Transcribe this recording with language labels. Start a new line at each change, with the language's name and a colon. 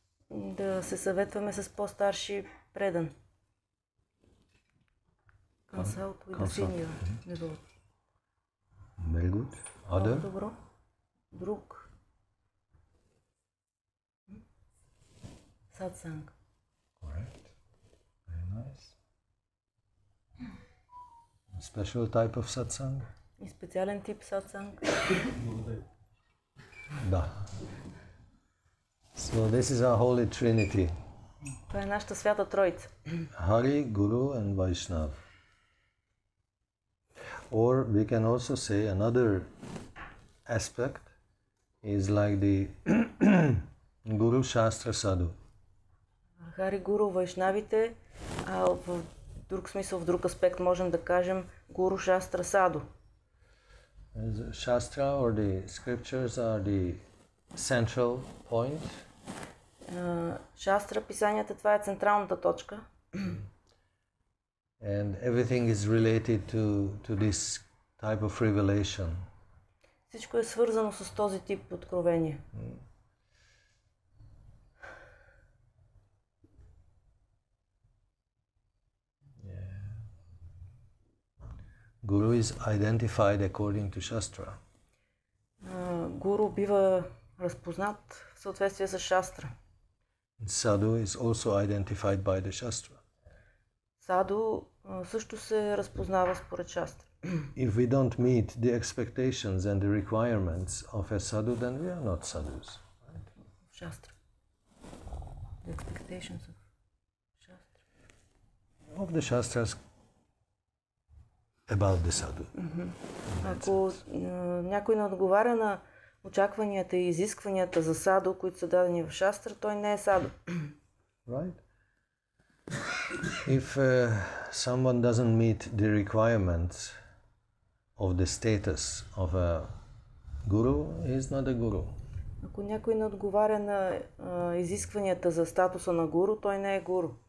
Bulgarian: Да се съветваме с по-старши предан.
English: Consult with the senior devotee. Very good. Other?
Bulgarian: Добро. Друг. Сатсанг.
English: Correct. Very nice. A special type of satsang?
Bulgarian: И специален тип сатсанг. Да.
English: So this is our Holy Trinity.
Bulgarian: Това е нашата свята троица.
English: Hari, Guru and Vaishnav. Or we can also say another aspect is like the Guru Shastra Sadhu.
Bulgarian: Хари, Гуру, Вайшнавите, а в друг смисъл, в друг аспект можем да кажем Гуру Шастра Саду.
English: Shastra or the scriptures are the central point.
Bulgarian: Шастра, писанията, това е централната точка.
English: And everything is related to this type of revelation.
Bulgarian: Всичко е свързано с този тип откровение.
English: Guru is identified according to Shastra.
Bulgarian: Гуру бива разпознат в съответствие с Шастра.
English: Sadhu is also identified by the Shastra.
Bulgarian: Саду също се разпознава според Шастра.
English: If we don't meet the expectations and the requirements of a sadhu, then we are not sadhus. Шастра. The expectations of Shastra. Of the Shastras about the sadhu.
Bulgarian: Ако някой не отговаря на очакванията и изискванията за саду, които са дадени в Шастра, той не е саду.
English: Right? If someone doesn't meet the requirements of the status of a guru, he is not a guru.
Bulgarian: Ако някой не отговаря на изискванията за статуса на гуру, той не е гуру.